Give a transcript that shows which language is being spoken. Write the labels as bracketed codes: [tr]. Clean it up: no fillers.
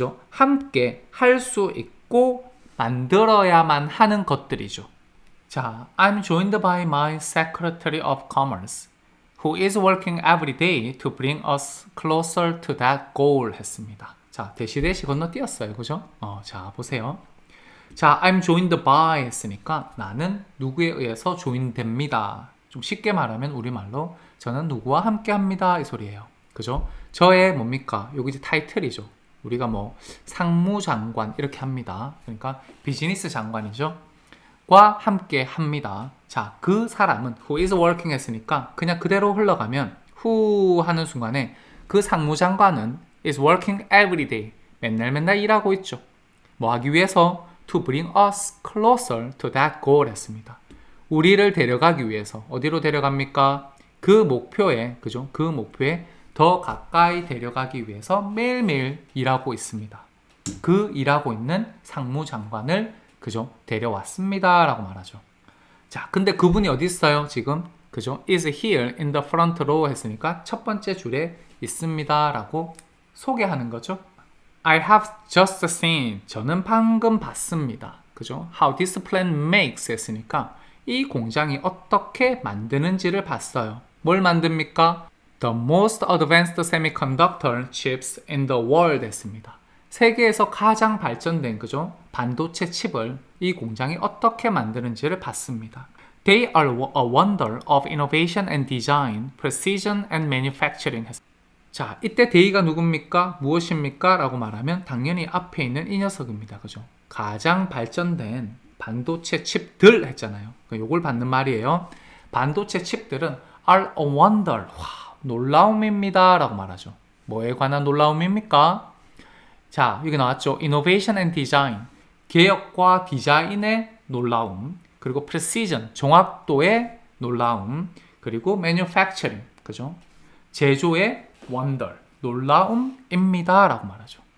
[ko] 함께 할 수 있고 만들어야만 하는 것들이죠. [en] 자, I'm joined by my Secretary of Commerce, who is working every day to bring us closer to that goal [ko] 했습니다. 자, 대시 건너뛰었어요. 그죠? 자, 보세요. 자, [en] I'm joined by [ko] 했으니까 나는 누구에 의해서 조인됩니다. 좀 쉽게 말하면 우리말로 저는 누구와 함께 합니다. 이 소리예요. 그죠? 저의 뭡니까? 여기 이제 타이틀이죠. 우리가 뭐 상무장관 이렇게 합니다. 그러니까 비즈니스 장관이죠. 과 함께 합니다. 자, 그 사람은 [en] who is working [ko] 했으니까 그냥 그대로 흘러가면 who 하는 순간에 그 상무장관은 [en] is working every day. [ko] 맨날 일하고 있죠. 뭐 하기 위해서? [en] to bring us closer to that goal 했습니다. [ko] 우리를 데려가기 위해서 어디로 데려갑니까? 그 목표에 그죠? 그 목표에 더 가까이 데려가기 위해서 매일매일 일하고 있습니다. 그 일하고 있는 상무장관을 그죠? 데려왔습니다. 라고 말하죠. 자, 근데 그분이 어디 있어요? 지금 그죠? [en] is here in the front row [ko] 했으니까 첫 번째 줄에 있습니다. 라고 소개하는 거죠. [en] I have just seen. [ko] 저는 방금 봤습니다. 그죠? [en] How this plant makes [ko] 했으니까 이 공장이 어떻게 만드는지를 봤어요. 뭘 만듭니까? [en] The most advanced semiconductor chips in the world 했습니다. [ko] 세계에서 가장 발전된 그죠? 반도체 칩을 이 공장이 어떻게 만드는지를 봤습니다. [en] They are a wonder of innovation and design, precision and manufacturing 했습니다. [ko] 자, 이때 they가 누굽니까? 무엇입니까? 라고 말하면 당연히 앞에 있는 이 녀석입니다. 그죠? 가장 발전된 반도체 칩들 했잖아요. 요걸 받는 말이에요. 반도체 칩들은 [en] are a wonder. [ko] 와, 놀라움입니다. 라고 말하죠. 뭐에 관한 놀라움입니까? 자, 여기 나왔죠. [en] Innovation and Design. [ko] 개혁과 디자인의 놀라움. 그리고 Precision. 정확도의 놀라움. 그리고 Manufacturing. 그죠? 제조의 wonder. 놀라움입니다. 라고 말하죠.